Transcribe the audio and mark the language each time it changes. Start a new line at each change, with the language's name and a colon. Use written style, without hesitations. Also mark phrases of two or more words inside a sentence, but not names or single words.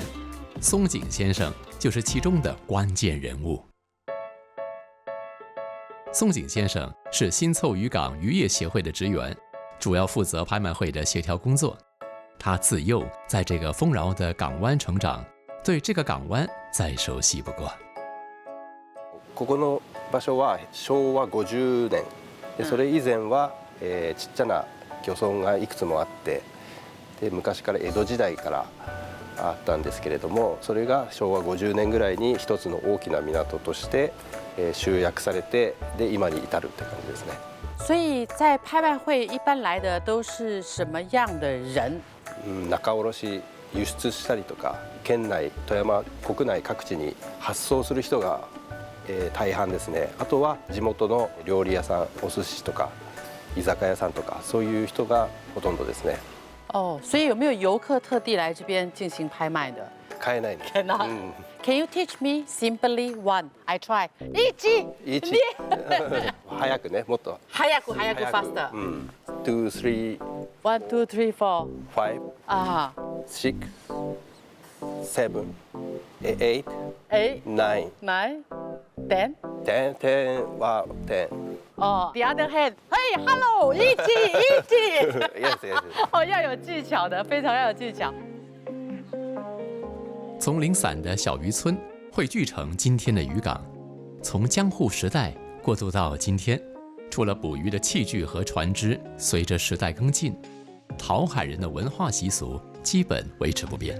Chinese: 松井先生就是其中的关键人物。松井先生是新凑渔港渔业协会的职员，主要负责拍卖会的协调工作。他自幼在这个丰饶的港湾成长，对这个港湾再熟悉不过。
Japanese: ここの場所は昭和50年で、それ以前は、ちっちゃな漁村がいくつもあって、で昔から江戸時代からあったんですけれども、それが昭和50年ぐらいに一つの大きな港として、集約されて、で今に至るって感じですね。
Chinese: 所以在拍卖会一般来的都是什么样的人？
Japanese: 仲卸輸出したりとか、県内富山国内各地に発送する人が、大半ですね。あとは地元の料理屋さん、お寿司とか居酒屋さんとか、そういう人がほとんどですね。
Chinese: 哦，所以有没有游客特地来这边进行拍卖的？
Japanese: 買えないの。
English: Cannot. Can you teach me simply one? I try.
Japanese: 1 早くね、もっと早く faster. 2、3、
English: 1, 2, 3, 4.
Japanese: 5、啊 6、7、8、
English: ，8,
Japanese: 9、
English: 9, 10.
Japanese: 10は10。
English: 哦 ，the other hand. Hey, hello, 一起。 Yes, yes.
Chinese: 哦，要有技巧的，非常要有技巧。从零散的小渔村汇聚成今天的渔港，从江户时代过渡到今天，除了捕鱼的器具和船只随着时代更进，讨海人的文化习俗基本维持不变。